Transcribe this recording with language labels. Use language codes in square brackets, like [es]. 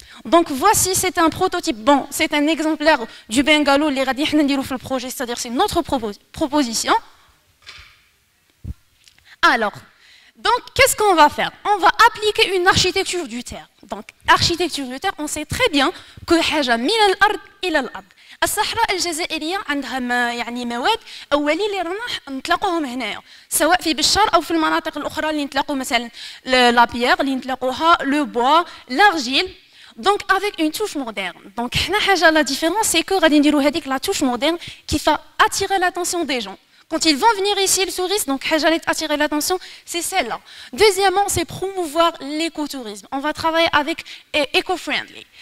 [fr] Donc voici, c'est un prototype, bon, c'est un exemplaire du bungalow, les radis le projet, c'est-à-dire c'est notre proposition. Alors, donc qu'est-ce qu'on va faire? On va appliquer une architecture du terre. Donc, architecture du terre, on sait très bien que [ar] حاجة من الأرض إلى الأرض. الصحراء الجزائرية عندها يعني مواد أولية اللي رانا نتلاقوهم هنايا سواء في بشار أو في المناطق الأخرى اللي نتلاقوا مثلا لا بيير اللي نتلاقوها لو بوا l'argile. [fr] Donc avec une touche moderne. Donc la différence c'est que la touche moderne qui va attirer l'attention des gens. Quand ils vont venir ici, les touristes, donc attirer l'attention, c'est celle-là. Deuxièmement, c'est promouvoir l'écotourisme. On va travailler avec éco-friendly.